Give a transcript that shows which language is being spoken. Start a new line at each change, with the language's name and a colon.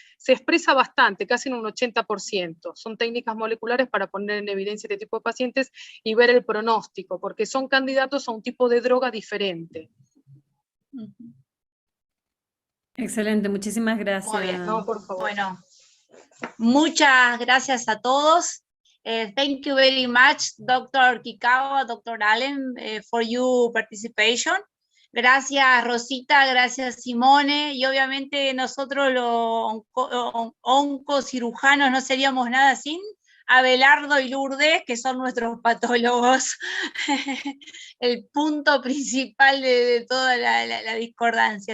Spanish: Se expresa bastante, casi en un 80%. Son técnicas moleculares para poner en evidencia este tipo de pacientes y ver el pronóstico, porque son candidatos a un tipo de droga diferente. Excelente, muchísimas gracias. Muy bien. No, por favor. Bueno, muchas gracias a todos.
English: Thank you very much, Dr. Kikawa, Dr. Allen, for your participation.
Spanish: Gracias, Rosita, gracias, Simone, y obviamente nosotros los oncocirujanos no seríamos nada sin Abelardo y Lourdes, que son nuestros patólogos, el punto principal de toda la discordancia.